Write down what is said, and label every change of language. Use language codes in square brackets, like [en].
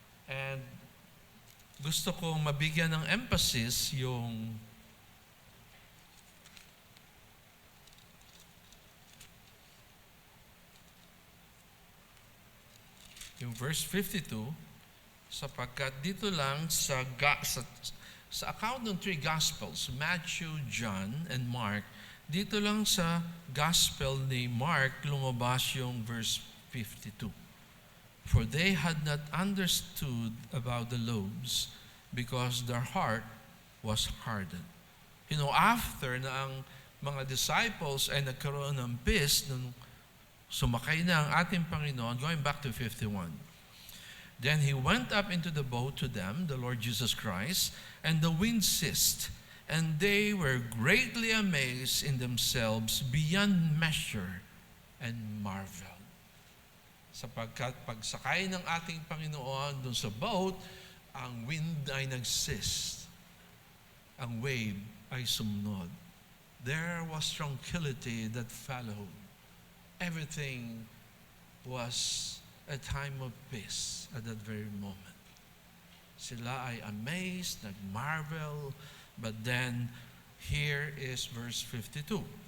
[tl] And gusto kong mabigyan ng emphasis yung verse 52, sapagkat dito lang sa account ng three Gospels, Matthew, John, and Mark, dito lang sa Gospel ni Mark lumabas yung verse 52. [en] For they had not understood about the loaves because their heart was hardened. [tl] After na ang mga disciples ay nagkaroon ng peace nung sumakay na ang ating Panginoon, [en] going back to 51. Then he went up into the boat to them, the Lord Jesus Christ, and the wind ceased, and they were greatly amazed in themselves beyond measure and marveled. [tl] Sapagkat pagsakay ng ating Panginoon dun sa boat, ang wind ay nag-cease. Ang wave ay sumunod. [en] There was tranquility that followed. Everything was a time of peace at that very moment. [tl] Sila ay amazed, nag-marvel, [en] but then here is verse 52.